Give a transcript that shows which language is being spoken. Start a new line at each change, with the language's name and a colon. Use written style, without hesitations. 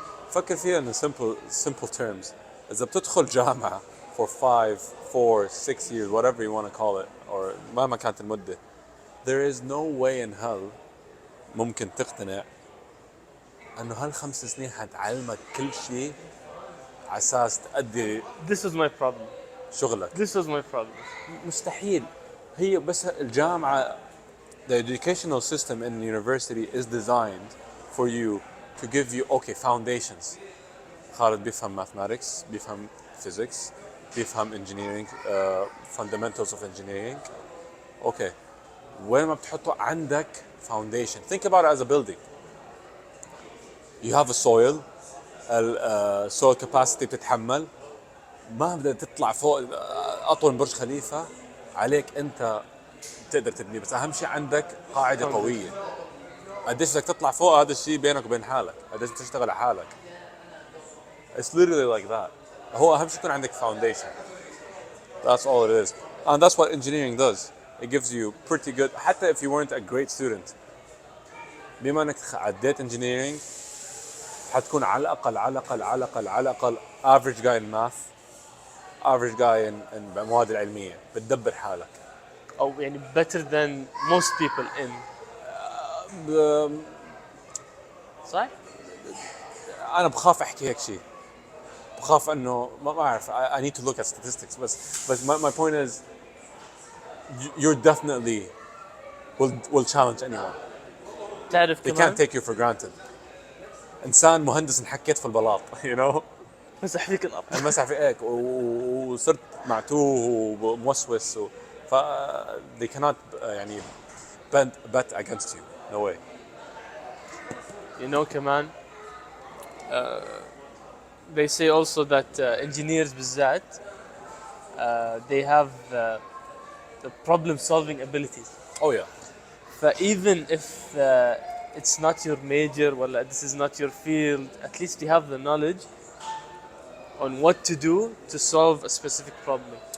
Arabic: فكر فيها
English: in simple terms.
Arabic: إذا بتدخل جامعة
English: for 5, 4, 6 years, whatever you want to call it, or
Arabic: مهما كانت المدة,
English: there is no way in hell
Arabic: ممكن تقتنع انه هال5 سنين حتعلمك كل شيء على اساس تأدي
English: This was my problem.
Arabic: شغلك.
English: This was my problem.
Arabic: مستحيل. هي بس الجامعة
English: the educational system in university is designed for you to give you foundations. خالد
Arabic: بيفهم
English: mathematics, بيفهم physics, بيفهم engineering, fundamentals of engineering.
Arabic: وين ما بتحطه عندك foundation.
English: Think about it as a building. You have a soil, soil capacity
Arabic: بتتحمل. ما بدك تطلع فوق أطول برج خليفة عليك أنت تقدر تبني بس أهم شيء عندك قاعدة قوية. قديش بدك تطلع فوق هذا الشيء بينك وبين حالك. قديش تشتغل على حالك.
English: It's literally like that.
Arabic: هو أهم شيء يكون عندك foundation.
English: That's all it is. And that's what engineering does. It gives you pretty good.
Arabic: حتى
English: if you weren't a great student.
Arabic: بما انك عديت engineering حتكون على الأقل
English: average guy in math, average guy in
Arabic: المواد العلمية. بتدبر حالك. أو يعني
English: better than most people in.
Arabic: صح؟ أنا بخاف أحكي هيك شيء. بخاف إنه ما أعرف.
English: I need to look at statistics. But my point is, you're definitely will challenge anyone.
Arabic: تعرف
English: They
Arabic: كمان؟
English: can't take you for granted.
Arabic: إنسان مهندس انحكيت في البلاط,
English: you know.
Arabic: مسح فيك الأرض. مسح في هيك وصرت معتوه وموسوس ف
English: they cannot
Arabic: يعني
English: bet against you. No way. You know
Arabic: كمان
English: they say also that engineers
Arabic: بالذات
English: they have the problem solving abilities. Oh yeah. Even if it's not your major
Arabic: ولا
English: this is not your field, at least you have the knowledge on what to do to solve a specific problem.